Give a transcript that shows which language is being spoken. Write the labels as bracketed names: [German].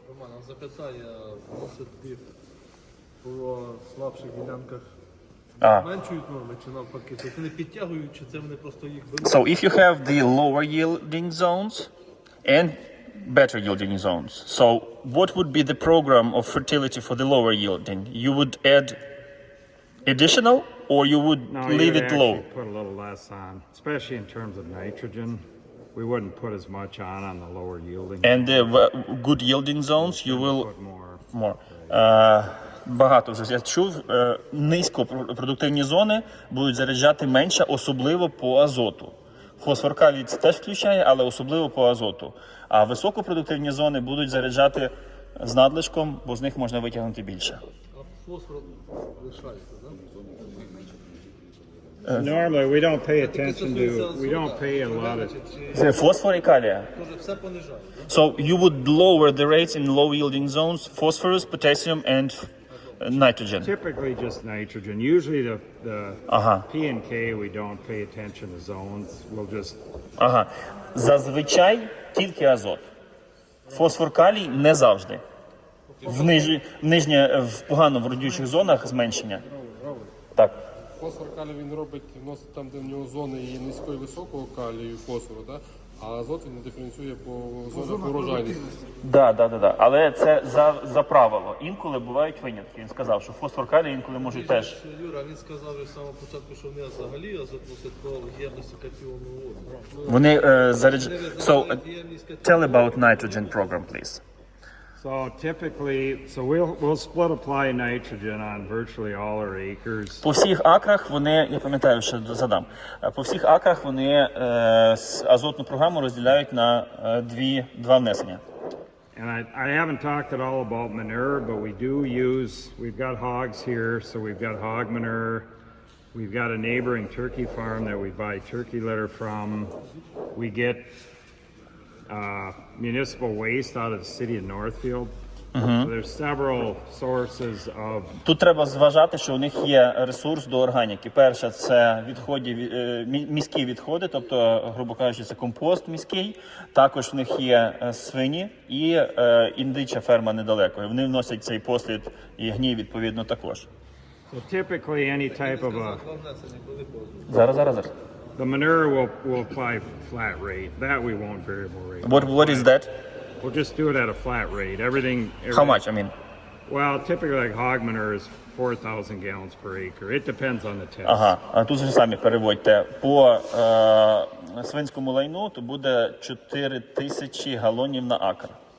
[Ukrainian] Роман, а запитання вносити по слабших ділянках зменшують норми чи навпаки? Тобто вони підтягують, чи це вони просто їх беруть? [English] So if you have the lower yielding zones and better yielding zones. So what would be the program of fertility for the lower yielding? You would add additional or you would leave it low? Put a little less on, especially in terms of nitrogen. We wouldn't put as much on the lower yielding. And the good yielding zones you will Put more. more. [Ukrainian] Багато вже я чув, низькопродуктивні зони будуть заряджати менше, особливо по азоту. Фосфор калій це теж включає, але особливо по азоту. А високопродуктивні зони будуть заряджати з надлишком, бо з них можна витягнути більше. А фосфор лишається, так? [English] Normally, we don't pay attention to, we don't pay a lot of. [Ukrainian] Це фосфор і калія. Тож все понижає, так? [English] So you would lower the rates in low yielding zones, phosphorus, potassium and nitrogen. Typically just nitrogen. Usually the P and K, we don't pay attention to zones. We'll just. [Ukrainian] Ага. Зазвичай тільки азот. Фосфор калій не завжди. В погано вродючих зонах зменшення. Так. Фосфор калій він робить, вносить там, де в нього зони і низького і високого калію фосфору, да? А азот він диференціює по зонах урожайності. Да. Але це за правило. Інколи бувають винятки. Він сказав, що фосфор калій інколи можуть теж. Юра, він сказав з самого початку, що вони взагалі азот носять по ємності катіонного воду. Вони заряджають. [English] So, tell about nitrogen program, please. So typically, we'll split apply nitrogen on virtually all our acres. [Ukrainian] По всіх акрах вони, я пам'ятаю, що задам. По всіх акрах вони азотну програму розділяють на два внесення. [English] And I haven't talked at all about manure, but we've got hogs here, so we've got hog manure. We've got a neighboring turkey farm that we buy turkey litter from. We get municipal waste out of the city of Northfield. So there's several sources of. [Ukrainian] Тут треба зважати, що у них є ресурс до органіки. Перше, це міські відходи, тобто, грубо кажучи, це компост міський. Також в них є свині і індича ферма недалеко. І вони вносять цей послід і гній відповідно також. [English] So typically any type of a. [Ukrainian] Зараз. [English] The manure will apply flat rate. That we won't variable rate. What is that? We'll just do it at a flat rate. Everything. How much? I mean. Well, typically like hog manure is 4,000 gallons per acre. It depends on the test. [Ukrainian] Ага, а тут же самі переводьте. По свинському лайну то буде 4000 галонів на акр.